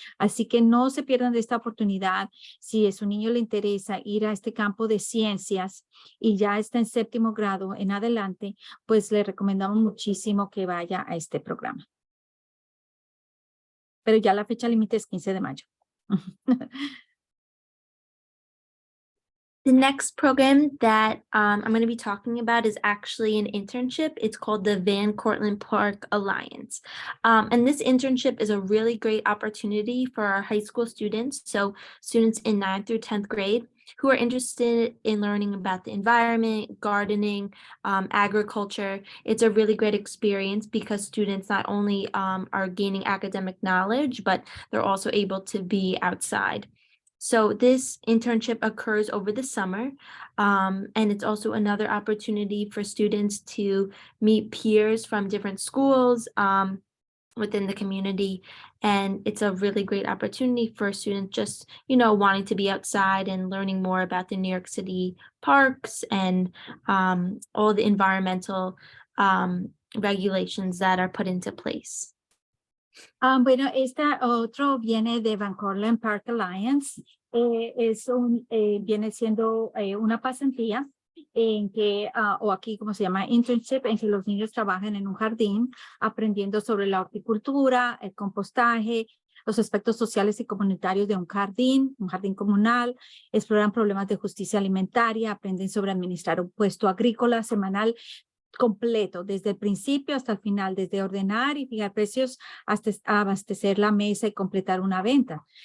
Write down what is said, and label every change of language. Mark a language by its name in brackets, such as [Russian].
[Spanish] Así que no se pierdan de esta oportunidad. Si a su niño le interesa ir a este campo de ciencias y ya está en séptimo grado en adelante, pues le recomendamos muchísimo que vaya a este programa. Pero ya la fecha límite es 15 de mayo. [English] The next program that I'm going to be talking about is actually an internship. It's called the Van Cortlandt Park Alliance. And this internship is a really great opportunity for our high school students, so students in 9th through 10th grade, who are interested in learning about the environment, gardening, agriculture. It's a really great experience because students not only are gaining academic knowledge, but they're also able to be outside. So this internship occurs over the summer, and it's also another opportunity for students to meet peers from different schools within the community. And it's a really great opportunity for students just, wanting to be outside and learning more about the New York City parks and all the environmental regulations that are put into place. [Spanish] Bueno, otro viene de Van Cortlandt Park Alliance viene siendo una pasantía en que, o aquí como se llama internship, en que los niños trabajan en un jardín aprendiendo sobre la horticultura, el compostaje, los aspectos sociales y comunitarios de un jardín comunal, exploran problemas de justicia alimentaria, aprenden sobre administrar un puesto agrícola semanal completo, desde el principio hasta el final, desde ordenar y fijar precios hasta abastecer la mesa y completar una venta.